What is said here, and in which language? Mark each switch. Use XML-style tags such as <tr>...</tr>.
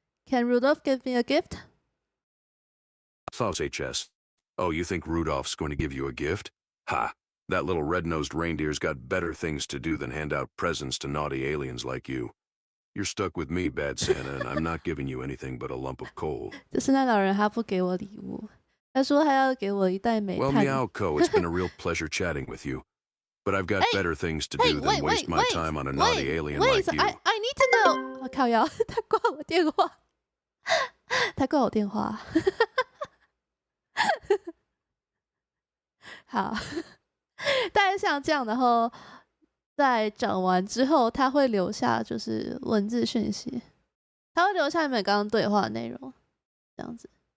<en>Can Rudolph give me a gift? Klaus HS. Oh, you think Rudolph's going to give you a gift? Ha! That little red-nosed reindeer's got better things to do than hand out presents to naughty aliens like you. You're stuck with me, Bad Santa, and I'm not giving you anything but a lump of coal.</en> <zh>这圣诞老人他不给我礼物，他说还要给我一袋煤炭。</zh> <en>Well, Meowko, it's been a real pleasure chatting with you. But I've got better things to do than waste my time on a naughty alien like you. I need to know.</en> <zh>我靠腰，他挂我电话，他挂我电话。好，大概像这样，然后在讲完之后，他会留下就是文字讯息，他会留下你们刚刚对话的内容，这样子。</zh>